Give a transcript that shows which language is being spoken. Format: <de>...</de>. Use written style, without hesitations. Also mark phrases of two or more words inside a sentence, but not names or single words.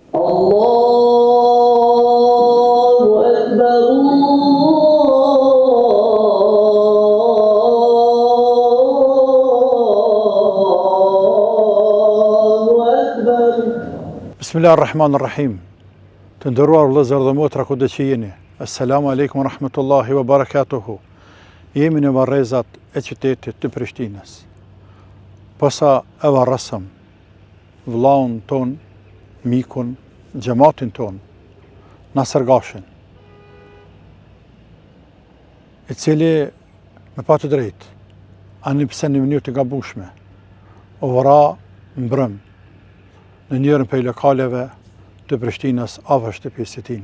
<ar>الله أكبر. Bismillahirrahmanirrahim.</ar> <sq>Të nderuar vëllezër dhe motra kudo që jeni.</sq> <ar>السلام عليكم ورحمة الله وبركاته.</ar> <sq>Jemi në varrezat e qytetit të Prishtinës. Posa e varrësëm vllaun ton, mikun, xhamatin ton, Nasër Gashin, i cili me pa të drejtë, ani pse në mënyrë të gabueshme, u vra mbrëm në njërën prej lokaleve të Prishtinës afër shtëpisë së tij.</sq>